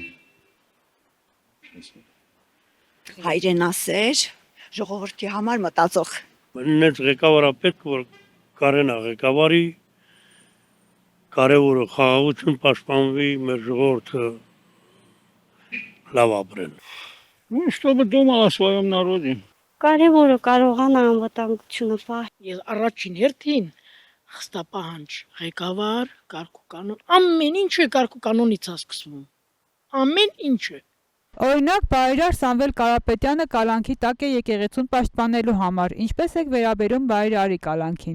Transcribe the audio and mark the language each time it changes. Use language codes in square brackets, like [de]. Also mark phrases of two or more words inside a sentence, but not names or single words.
[hy] Հայրենասեր, ժողովրդի համար մտածող։ Մեծ ղեկավարը պետք որ կարենա ղեկավարի, կարևորը խաղաղություն պաշտպանվի, մեր ժողովուրդը լավ ապրեն։ [ru] Ну, чтобы думал о своем народе. [hy] Կարևորը կարողանա անվտանգությունը պահել։ Ես առաջին հերթին խստապահանջ ղեկավար, կարգուկանոն, ամեն ինչը կարգուկանոնից է սկսվում։ Ամեն ինչը։ Օրինակ, բարերար Սամվել Կարապետյանը կալանքի տակ է եկեղեցուն պաշտպանելու համար։ Ինչպես եք վերաբերում բարերարի կալանքին։